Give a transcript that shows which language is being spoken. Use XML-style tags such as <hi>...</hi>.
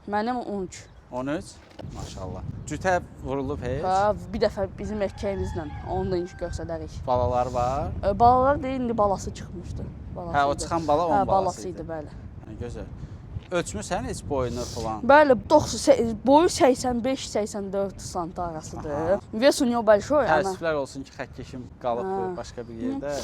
<az>Mənim 13. 13? Maşallah. Cütə vurulub heç? Bir dəfə bizim erkəyimizlə, onu da göstərərik. Balalar var? Balalar deyil, indi balası çıxmışdı. O çıxan bala onun balasıydı, bəli. Gözəl. Ölçmüsən heç boyunu falan? Bəli, boyu 85-84 sant arasıdır.</az> <ru>Вес у него большой.</ru> <az>Təəssüflər olsun ki, xəttkeşim qalıb başqa bir yerdə.</az>